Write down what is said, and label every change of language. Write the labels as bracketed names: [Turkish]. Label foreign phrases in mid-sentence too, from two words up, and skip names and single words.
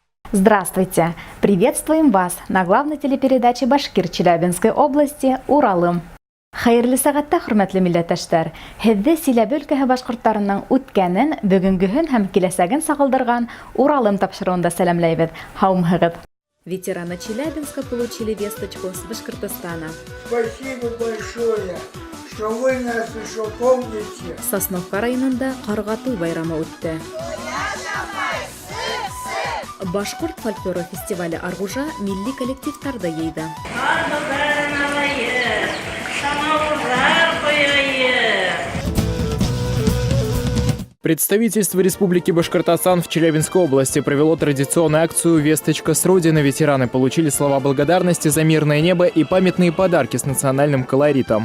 [Russian] Здравствуйте! Приветствуем вас на главной телепередаче Башкир Челябинской области «Уралым». [Bashkir] Хәерле сәгатьтә, хөрмәтле милләттәшләр, һеҙҙе Силәбе өлкәһе башҡорттарының үткәнен, бөгөнгөһөн һәм киләсәген сағылдырған Уралым тапшырыуында сәләмләйбеҙ. Һаумыһығыҙ! [Russian] Ветераны Челябинска получили весточку с Башкортостана. Спасибо большое, что вы нас еще помните. [Bashkir] Сосновка районында Ҡарға-туй байрамы үтте. Башҡорт фольклоры фестивале «Арғужа» милли коллективтарҙы йыйҙы. [Russian] Представительство Республики Башкортостан в Челябинской области провело традиционную акцию «Весточка с Родины». Ветераны получили слова благодарности за мирное небо и памятные подарки с национальным колоритом.